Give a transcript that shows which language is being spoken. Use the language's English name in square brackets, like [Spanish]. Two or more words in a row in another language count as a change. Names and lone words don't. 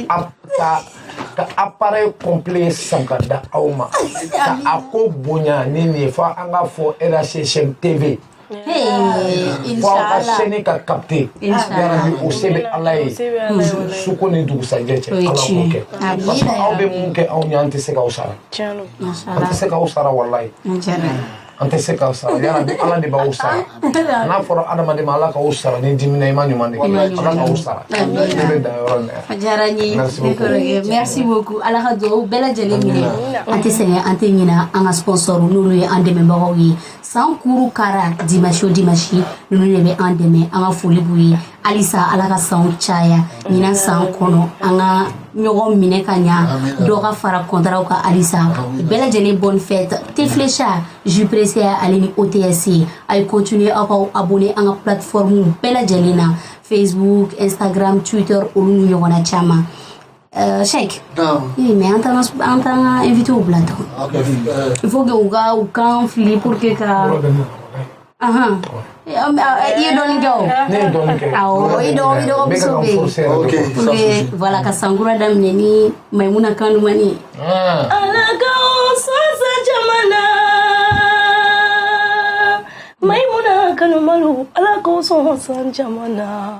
[Bambara] ka appareil complet san ka da aw ma ka a ko bonya ni nin ye fo an ka fɔ RHCM TV fo aw ka chaîne ka capter yarabi o se bɛ ala ye suko ni dugusajɛ cɛ ala m'o kɛ [French] parce que [Bambara] aw bɛ mun kɛ anw ye an tɛ se k'aw sara an tɛ se k'aw sara walayi an tɛ se k'aw sara yarabi ala de b'aw sara n'a fɔra adamaden ma ala k'aw sara ni dimina i ma ɲuman de kɛ ala k'aw sara ne bɛ dan yɔrɔ min a diyara n ye [French] merci beaucoup [Bambara] ala ka dugawu bɛɛ lajɛlen minɛ an tɛ sɛgɛn an tɛ ɲina an ka sponsor n'olu ye an dɛmɛbagaw ye san kuru kara dimanche o dimanche ninnu de bɛ an dɛmɛ an ka foli b'u ye halisa ala ka sanw caya ɲinan san kɔnɔ an ka ɲɔgɔn minɛ ka ɲa dɔ ka fara kɔntaraw kan halisa bɛɛ lajɛlen [French] bonne fête [Bambara] Teflecha Jupressé ale ni OTS a ye continuer aw ka abonné an ka plateforme bɛɛ lajɛlen na Facebook Instagram Twitter olu ni ɲɔgɔnna caman Cheikh mais an t'an [French] invité au plateau il faut que [Bambara] u kan fili [French] pour que [Bambara] ka i ye dɔɔni kɛ o ne ye dɔɔni kɛ awɔ i dɔgɔ muso bɛ yen voilà ka sankura daminɛ ni Maimuna Kandumani ala ka sɔsɔ jamana Maimuna Kandumalu ala ka sɔsɔ jamana